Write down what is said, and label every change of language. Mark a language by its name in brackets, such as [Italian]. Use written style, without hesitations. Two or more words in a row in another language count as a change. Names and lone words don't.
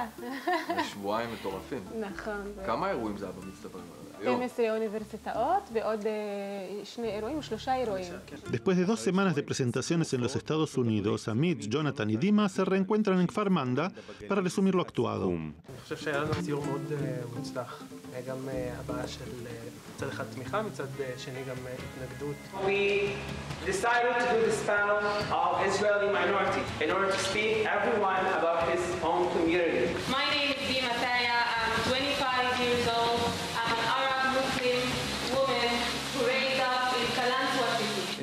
[Hebrew] שבועיים מטורפים. נכון. כמה אירועים זה היה במצטבר? 12 אוניברסיטאות ועוד 3 אירועים. [Spanish] Después de 2 semanas de presentaciones en los Estados Unidos, Amit, Jonathan y Dima se reencuentran en Kfar Manda para resumir lo actuado. [Hebrew] אני חושב שהיה לנו סיור מאוד מוצלח. היה גם הבעה של מצד אחד תמיכה, מצד שני גם התנגדות. [English] We decided to do this panel of Israeli minority in order to speak everyone about his own community. My name is Dima Tigia. I'm 25 years old. I'm an Arab Muslim woman who raised up in Kalanzua city.